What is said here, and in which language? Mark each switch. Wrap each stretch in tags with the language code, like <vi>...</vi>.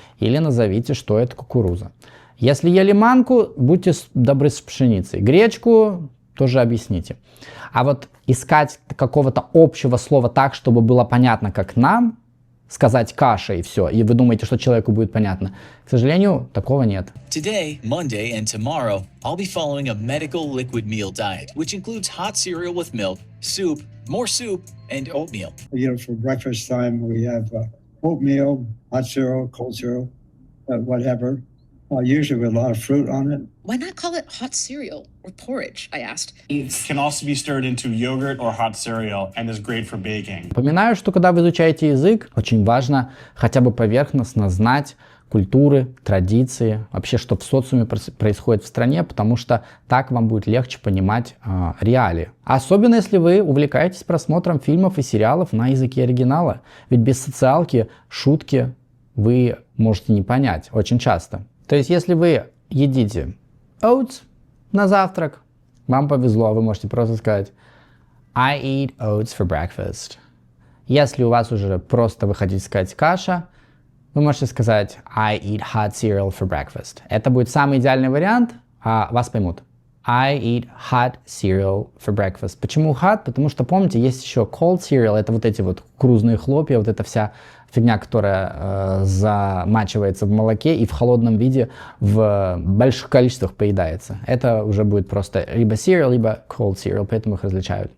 <ru>Или назовите, что это кукуруза. Если ели манку, будьте добры с пшеницей. Гречку тоже объясните. А вот искать какого-то общего слова так, чтобы было понятно, как нам, сказать каша и все, и вы думаете, что человеку будет понятно. К сожалению, такого нет.</ru> <en>Today, Monday, and tomorrow, I'll be following a medical liquid meal diet, which includes hot cereal with milk, soup, more soup, and oatmeal. You know, for breakfast time, we have oatmeal, hot cereal, cold cereal, whatever. Usually with a lot of fruit on it. Why not call it hot cereal or porridge, I asked. It can also be stirred into yogurt or hot cereal and is great for baking.</en> <ru>Напоминаю, что когда вы изучаете язык, очень важно хотя бы поверхностно знать культуры, традиции, вообще, что в социуме происходит в стране, потому что так вам будет легче понимать реалии. Особенно, если вы увлекаетесь просмотром фильмов и сериалов на языке оригинала. Ведь без социалки шутки вы можете не понять очень часто. То есть, если вы едите oats на завтрак, вам повезло, вы можете просто сказать</ru> <en>I eat oats for breakfast.</en> <ru>Если у вас уже просто вы хотите сказать каша, вы можете сказать</ru> <en>I eat hot cereal for breakfast.</en> <ru>Это будет самый идеальный вариант, а вас поймут.</ru> <en>I eat hot cereal for breakfast.</en> <ru>Почему hot? Потому что, помните, есть еще cold cereal, это вот эти вот кукурузные хлопья, вот эта вся фигня, которая замачивается в молоке и в холодном виде в больших количествах поедается. Это уже будет просто либо cereal, либо cold cereal, поэтому их различают.</ru>